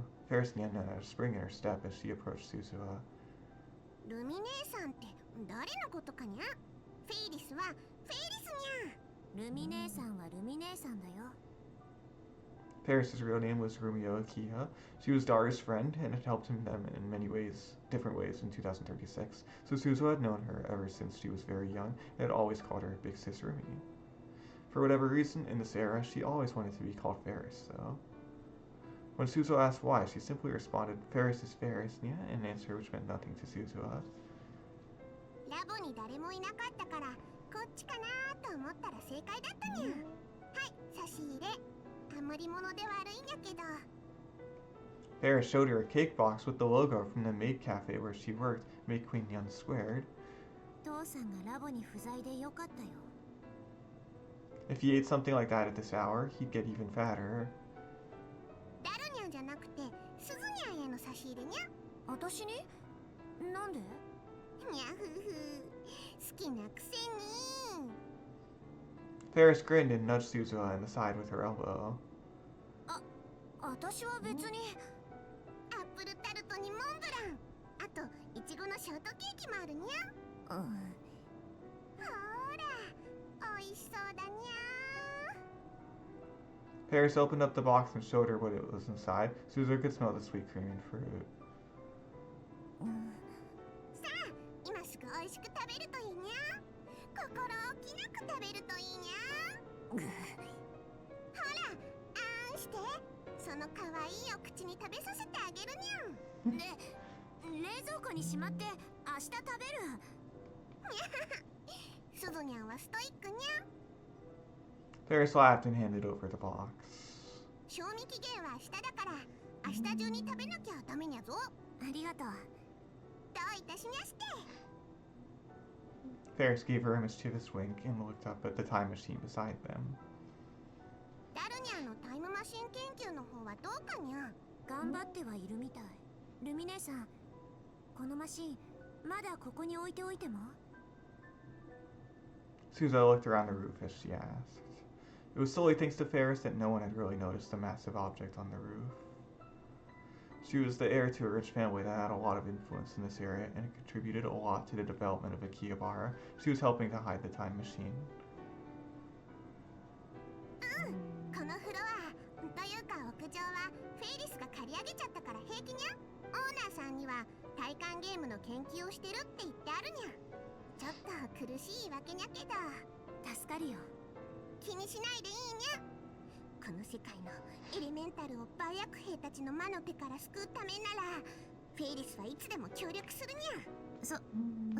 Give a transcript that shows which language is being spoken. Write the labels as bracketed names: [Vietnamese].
[English] Ferris Nyan had a spring in her step as she approached Suzuha. [Japanese] ルミ姉さんって誰のことかにゃ？フェイリスはフェイリスにゃ。ルミ姉さんはルミ姉さんだよ。 [English] Ferris's real name was Rumio Akiha. She was Daru's friend and had helped him them in many ways, different ways in 2036. So Suzuha had known her ever since she was very young and had always called her Big Sis Rumi. For whatever reason, in this era, she always wanted to be called Ferris, though. When Suzuha asked why, she simply responded, Ferris is Ferris, yeah, an answer which meant nothing to Suzuha. [Japanese] ラボに誰もいなかったからこっちかなと思ったら正解だったにゃ。はい、差し入れ。余り物で悪いんやけど。 [English] Ferris showed her a cake box with the logo from the maid cafe where she worked, Maid Queen Young Squared. [Japanese] 父さんがラボに不在でよかったよ。 [English] If he ate something like that at this hour, he'd get even fatter. [Japanese] ダルニャンじゃなくてスズニャンへの差し入れにゃ。私に？なんで？にゃふふ。好きなくせに。 [English] Ferris grinned and nudged Suzuha in the side with her elbow. [Japanese] 私は別に。アップルタルトにモンブラン。あとイチゴのショートケーキもあるにゃ。ほら、美味しそうだにゃ。 [English] Ferris opened up the box and showed her what it was inside. Suzuha could smell the sweet cream and fruit. [Japanese] さあ、今すぐ美味しく食べるといいにゃ。心置きなく食べるといいにゃ。ほら、あんして。その可愛いお口に食べさせてあげるにゃ。冷蔵庫にしまって明日食べる。すずにゃんはストイックにゃ。 [English] Ferris laughed and handed over the box. [Japanese] 賞味期限は明日だから明日中に食べなきゃダメにゃぞ。ありがとう。どういたしまして。 [English] Ferris gave her a mischievous wink and looked up at the time machine beside them. [Japanese] ダルニャンのタイムマシン研究の方はどうかにゃ。頑張ってはいるみたい。ルミ姉さん、このマシンまだここに置いておいても？ [English] Suzuha looked around the roof as she asked. It was solely thanks to Ferris that no one had really noticed the massive object on the roof. She was the heir to a rich family that had a lot of influence in this area and contributed a lot to the development of Akihabara. She was helping to hide the time machine. [Japanese] このフロアというか屋上はフェイリスが借り上げちゃったから平気にゃ。オーナーさんには体感ゲームの研究をしてるって言ってあるにゃ。ちょっと苦しいわけにゃけど助かるよ。気にしないでいいにゃ。この世界のエレメンタルを売薬兵たちの魔の手から救うためならフェイリスはいつでも協力するにゃ。